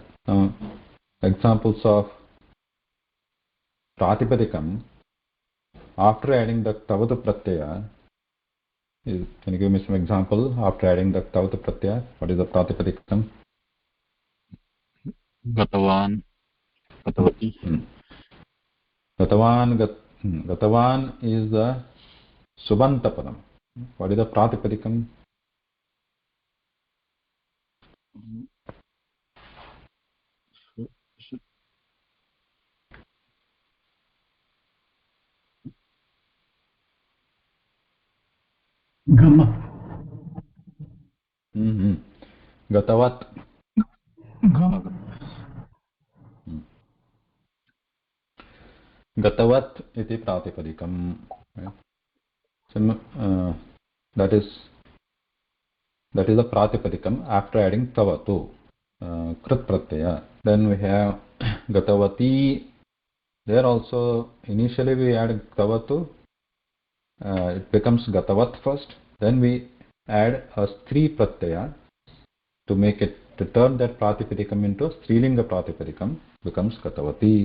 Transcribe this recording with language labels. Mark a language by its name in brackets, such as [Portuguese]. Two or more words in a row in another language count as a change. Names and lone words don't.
[English] Now, examples of Pratipadikam after adding the [Sanskrit] तवतु प्रत्यय [English] is, can you give me some example after adding the [Sanskrit] तवतु प्रत्यय? [English] What is the Pratipadikam? [Sanskrit] गतवान्, गतवती. [English] Gatavan is the [Sanskrit] सुबन्त पदम्. [English] What is the Pratipadikam? [Sanskrit] Gama. Gatavat. Gama. गतवत् इति प्रातिपदिकम्. [English] That is the Pratipadikam after adding Tavatu. [Sanskrit] कृत् प्रत्यय. [English] Then we have Gatavati. There also initially we add Tavatu. It becomes Gatavat first. Then we add a [Sanskrit] स्त्री प्रत्यय [English] to make it, to turn that Pratipadikam into a [Sanskrit] स्त्रीलिङ्ग प्रातिपदिकम्, [English] becomes Gatavati.